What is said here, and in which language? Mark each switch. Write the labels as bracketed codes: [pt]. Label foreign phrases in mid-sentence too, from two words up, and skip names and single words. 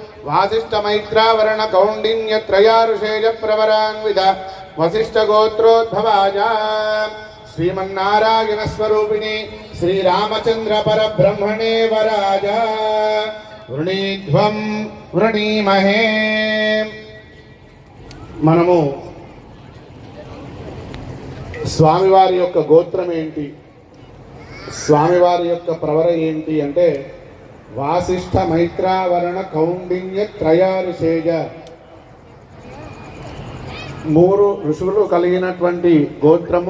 [sa] वासिष्ठमैत्रावरणकौण्डिन्यत्रयारुषेयप्रवरान्वित वसिष्ठगोत्रोद्भवाय श्रीमन्नारायणस्वरूपिणे श्रीरामचन्द्र परब्रह्मणे वराय वृणीध्वं वृणीमहे. [te] మనము స్వామివారి యొక్క గోత్రం ఏంటి, స్వామివారి యొక్క ప్రవర ఏంటి అంటే వాసిష్ఠ మైత్రావరణ కౌండిన్య త్రయారుషేయ 3 ఋషులు కలిగినటువంటి గోత్రము.